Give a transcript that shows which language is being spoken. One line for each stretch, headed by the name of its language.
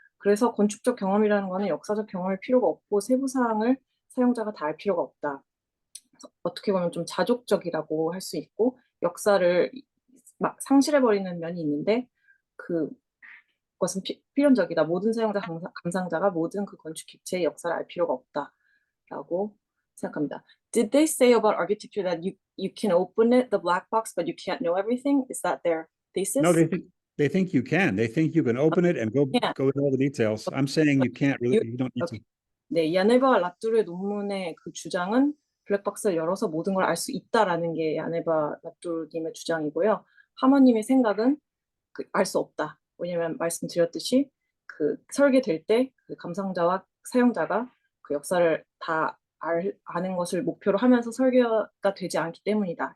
Korean: 그래서 건축적 경험이라는 것은 역사적 경험일 필요가 없고 세부 사항을 사용자가 다 알 필요가 없다. 어떻게 보면 좀 자족적이라고 할 수 있고 역사를 막 상실해버리는 면이 있는데 그것은 필연적이다. 모든 사용자 감상자가 모든 그 건축 객체의 역사를 알 필요가 없다라고 생각합니다.
English: Did they say about architecture that you can open it, the black box, but you can't know everything? Is that their thesis? No, they think you can. They think you can open it and go into all the details. I'm saying you can't really. You don't need to.
Korean: 네, 야네바 라투르의 논문의 그 주장은 블랙박스를 열어서 모든 걸 알 수 있다라는 게 야네바 라투르님의 주장이고요. 하머님의 생각은 알 수 없다. 왜냐하면 말씀드렸듯이 그 설계될 때 그 감상자와 사용자가 그 역사를 다 아는 것을 목표로 하면서 설계가 되지 않기 때문이다.